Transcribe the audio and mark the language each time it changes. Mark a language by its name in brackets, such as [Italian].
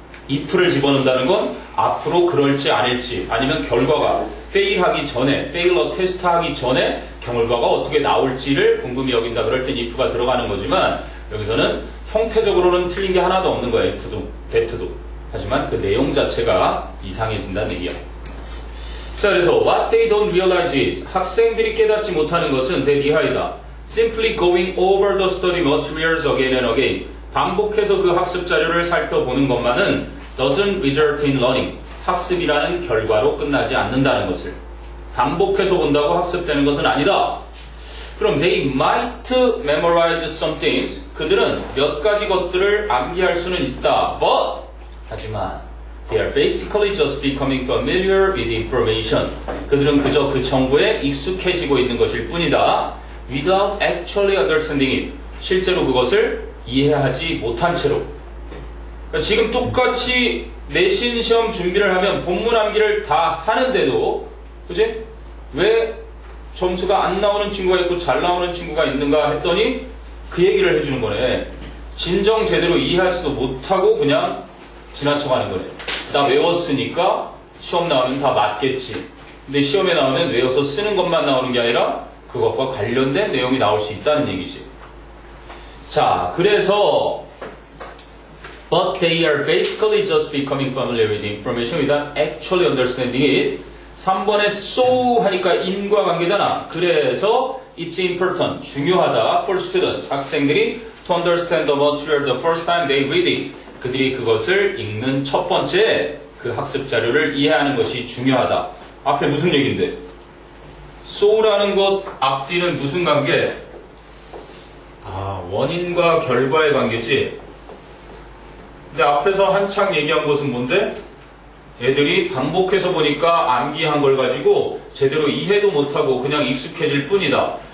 [Korean] if를 집어넣는다는 건 앞으로 그럴지 아닐지 아니면 결과가 fail하기 전에, failure 테스트 하기 전에 결과가 어떻게 나올지를 궁금히 여긴다. 그럴 땐 if가 들어가는 거지만 여기서는 형태적으로는 틀린 게 하나도 없는 거야. if도, that도. 하지만 그 내용 자체가 이상해진다는 얘기야. 자, 그래서 [English] what they don't realize is [Korean] 학생들이 깨닫지 못하는 것은 that 이하이다. [English] simply going over the study materials again and again. [Korean] 반복해서 그 학습 자료를 살펴보는 것만은 [English] doesn't result in learning. [Korean] 학습이라는 결과로 끝나지 않는다는 것을. 반복해서 본다고 학습되는 것은 아니다. 그럼 [English] they might memorize some things. [Korean] 그들은 몇 가지 것들을 암기할 수는 있다. [English] But [Korean] 하지만 [English] they are basically just becoming familiar with information. [Korean] 그들은 그저 그 정보에 익숙해지고 있는 것일 뿐이다. [English] Without actually understanding it. [Korean] 실제로 그것을 이해하지 못한 채로. 그러니까 지금 똑같이 내신 시험 준비를 하면 본문 암기를 다 하는데도, 그지? 왜 점수가 안 나오는 친구가 있고 잘 나오는 친구가 있는가 했더니 그 얘기를 해주는 거네. 진정 제대로 이해하지도 못하고 그냥 지나쳐가는 거네. 나 외웠으니까 시험 나오면 다 맞겠지. 근데 시험에 나오면 외워서 쓰는 것만 나오는 게 아니라 그것과 관련된 내용이 나올 수 있다는 얘기지. 자, 그래서 [English] but they are basically just becoming familiar with the information without actually understanding it. [Korean] 3번에 so 하니까 인과관계잖아. [English] 그래서 it's important, [Korean] 중요하다 [English] for students, [Korean] 학생들이 [English] to understand the material the first time they read it. [Korean] 그들이 그것을 읽는 첫 번째 그 학습 자료를 이해하는 것이 중요하다. 앞에 무슨 얘기인데? so라는 것 앞뒤는 무슨 관계? 아, 원인과 결과의 관계지. 근데 앞에서 한창 얘기한 것은 뭔데? 애들이 반복해서 보니까 암기한 걸 가지고 제대로 이해도 못하고 그냥 익숙해질 뿐이다.